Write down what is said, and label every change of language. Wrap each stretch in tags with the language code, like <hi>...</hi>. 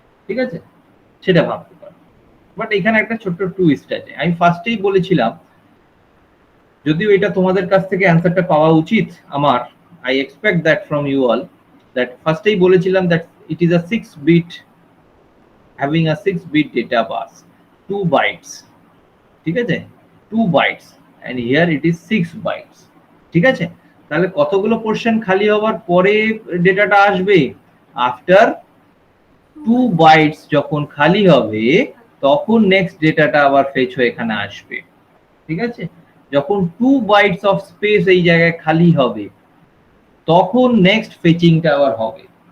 <bn>ঠিক আছে, সেটা ভাবতে পারো। বাট এখানে একটা ছোট্ট টুইস্ট আছে। আমি ফার্স্টেই বলেছিলাম, যদিও এটা তোমাদের কাছ থেকে অ্যান্সারটা পাওয়া উচিত আমার,</bn> <en>I expect that from you all,</en> <bn>that ফার্স্টেই বলেছিলাম</bn> <en>That it is a 6 bit having a 6 bit data bus, 2 bytes।</en> <bn>ঠিক আছে,</bn> <en>2 bytes and here it is 6 bytes।</en> <bn>ঠিক আছে, তাহলে কতগুলো পোরশন খালি হওয়ার পরে ডেটাটা আসবে? আফটার 2 বাইটস যখন খালি হবে তখন নেক্সট ডেটাটা আবার ফেচ হয়ে এখানে আসবে। ঠিক আছে, যখন 2 বাইটস অফ স্পেস এই জায়গায় খালি হবে তখন নেক্সট ফেচিংটা আবার হবে।</bn>